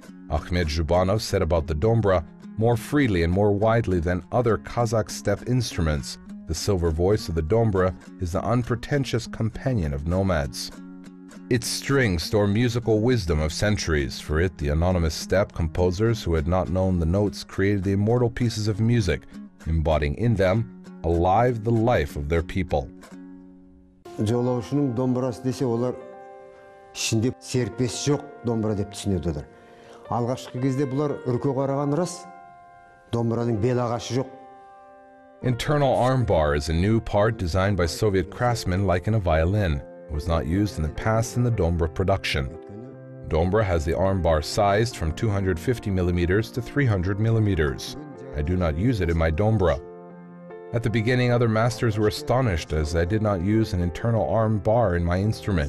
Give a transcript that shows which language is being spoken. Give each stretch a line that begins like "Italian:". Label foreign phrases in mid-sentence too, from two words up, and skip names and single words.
English: Ahmed Zhubanov said about the dombra, more freely and more widely than other Kazakh steppe instruments, the silver voice of the dombra is the unpretentious companion of nomads. Its strings store musical wisdom of centuries. For it, the anonymous steppe composers who had not known the notes created the immortal pieces of music, embodying in them alive the life of their people.
Kazakh: Жолаушының домбырасы десе, олар ішінде серпес жоқ домбыра деп түсінеді. Алғашқы кезде бұлар үрке қараған рас, домбыраның бел ағашы жоқ.
English: Internal armbar is a new part designed by Soviet craftsmen like in a violin. It was not used in the past in the dombra production. Dombra has the armbar sized from 250 millimeters to 300 millimeters. I do not use it in my dombra. At the beginning, other masters were astonished as I did not use an internal arm bar in my instrument.